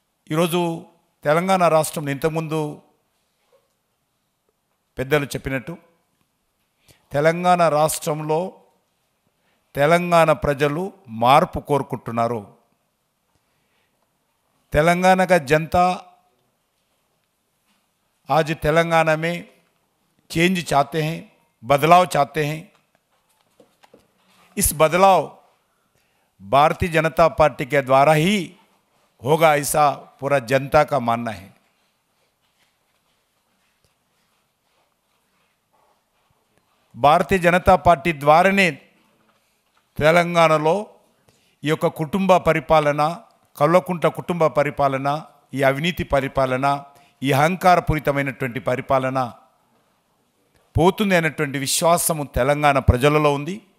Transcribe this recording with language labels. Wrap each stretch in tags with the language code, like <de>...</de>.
<te>ఈరోజు తెలంగాణ రాష్ట్రం ఇంతకుముందు పెద్దలు చెప్పినట్టు తెలంగాణ రాష్ట్రంలో తెలంగాణ ప్రజలు మార్పు కోరుకుంటున్నారు.</te> <hi>तेलंगाना का जनता आज तेलंगाना में चेंज चाहते हैं, बदलाव चाहते हैं. इस बदलाव भारतीय जनता पार्टी के द्वारा ही होगा, ऐसा पूरा जनता का मानना है.</hi> <te>భారతీయ జనతా పార్టీ ద్వారానే తెలంగాణలో ఈ యొక్క కుటుంబ పరిపాలన, కల్వకుంట కుటుంబ పరిపాలన, ఈ అవినీతి పరిపాలన, ఈ అహంకారపూరితమైనటువంటి పరిపాలన పోతుంది అనేటువంటి విశ్వాసము తెలంగాణ ప్రజలలో ఉంది.</te>